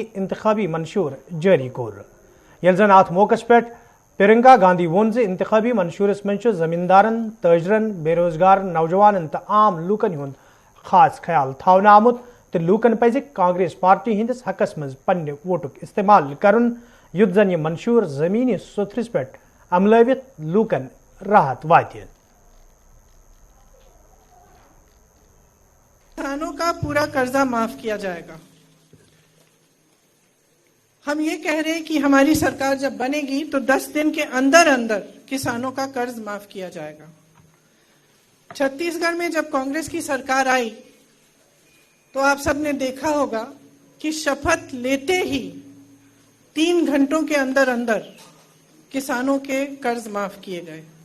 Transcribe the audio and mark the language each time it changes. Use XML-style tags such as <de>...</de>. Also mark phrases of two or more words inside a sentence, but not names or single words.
<ks>انتخابی منشور جاری کور یل زن ات موقع پہ پرینکا گاندھی وون انتخابی منشورس من زمیندارن تاجرن بے روزگار نوجوان تو عام لوکن ہند خاص خیال تھونا آمت تو لوکن پز کانگریس پارٹی ہندس حقس مز پنہ ووٹک استعمال کرن یت زن یہ منشور زمینی ستھرس پہ عملوت لوکن راحت وات</ks> <ur>کسانوں کا پورا قرضہ معاف کیا جائے گا۔ ہم یہ کہہ رہے ہیں کہ ہماری سرکار جب بنے گی تو 10 دن کے اندر کسانوں کا قرض معاف کیا جائے گا۔ چھتیس گڑھ میں جب کانگریس کی سرکار آئی تو آپ سب نے دیکھا ہوگا کہ شپت لیتے ہی 3 گھنٹوں کے اندر کسانوں کے قرض معاف کیے گئے۔</ur>